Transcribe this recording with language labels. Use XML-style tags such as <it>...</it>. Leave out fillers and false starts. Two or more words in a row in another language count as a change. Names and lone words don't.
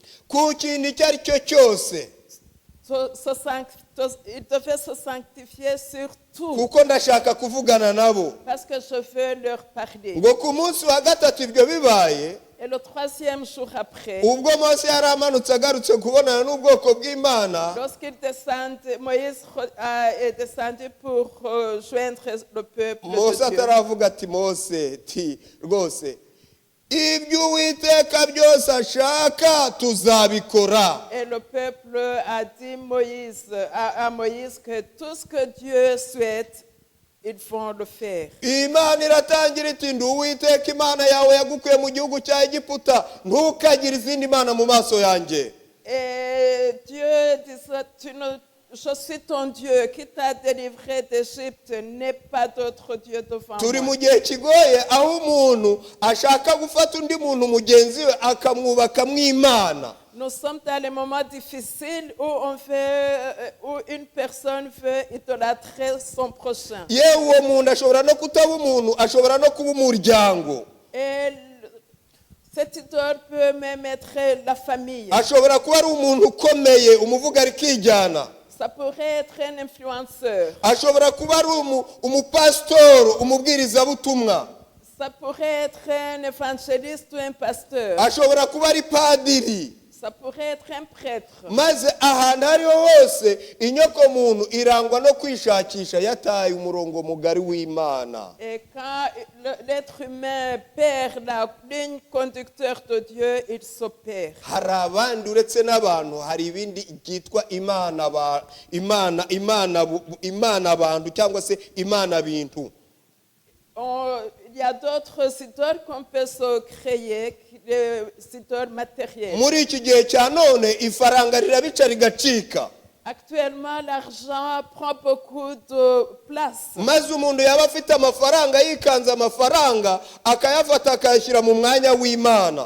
<rw>Ku kintu icyo ari cyo cyose.</rw> <fr>Il devait se sanctifier sur tout.</fr> <rw>Kuko ndashaka kuvugana nabo.</rw> <fr>Parce que je veux leur parler.</fr> <rw>Ngo ku munsi wa gatatu ibyo bibaye,</rw> <fr>Et le troisième jour après,</fr> <rw>ubwo Mose yari amanutse agarutse kubonana n'ubwoko bw'Imana,</rw> <fr>lorsqu'il descendait, Moïse est descendu pour joindre le peuple</fr> <rw>Mose</rw> <fr>de Dieu.</fr> <rw>ataravuga ati Mose ti rwose ibyo Uwiteka byose ashaka tuzabikora.</rw> <fr>Et le peuple a dit à Moïse que tout ce que Dieu souhaite, ils vont le faire.</fr> <rw>Imana iratangira iti ndi Uwiteka Imana yawe yagukuye mu gihugu cya Egiputa, ntukagire izindi mana mu maso yanjye.</rw> <fr>Et Dieu disait, je suis ton Dieu qui t'a délivré d'Égypte, n'aie pas d'autre Dieu devant</fr> <rw>Turi</rw> <fr>moi.</fr> <rw>mu gihe kigoye aho umuntu ashaka gufata undi muntu mugenzi we akamwubaka mw'Imana.</rw> <fr>Nous sommes dans les moments difficiles où une personne veut idolâtrer son prochain.</fr> <rw>Yewe uwo muntu ashobora no kutaba umuntu, ashobora no kuba umuryango.</rw> <fr>Et cet idole peut même être la famille.</fr> <rw>Ashobora kuba ari umuntu ukomeye umuvuga rikijyana.</rw> <fr>Ça pourrait être un influenceur.</fr> <rw>Ashobora kuba ari umupasitoro umubwirizabutumwa.</rw> <fr>Ça pourrait être un évangéliste ou un pasteur.</fr> <rw>Ashobora kuba ari padiri.</rw> <fr>Ça pourrait être un prêtre.</fr> <rw>Maze ahantu ariho hose inyoko muntu irangwa no kwishakisha yataye umurongo mugari w'Imana.</rw> <fr>Et quand l'être humain perd la ligne conducteur de Dieu, il se perd.</fr> <rw>Hari abandi uretse n'abantu hari ibindi byitwa imana abantu cyangwa se imana bintu.</rw> <fr>Il y a d'autres idoles qu'on peut se créer, des idoles matérielles.</fr> <rw>Muri iki gihe cya none ifaranga rirabica rigacika.</rw> <fr>Actuellement, l'argent prend beaucoup de place.</fr> <rw>Maze umuntu yaba afite amafaranga yikanze amafaranga akayafata akayashyira mu mwanya w'Imana.</rw>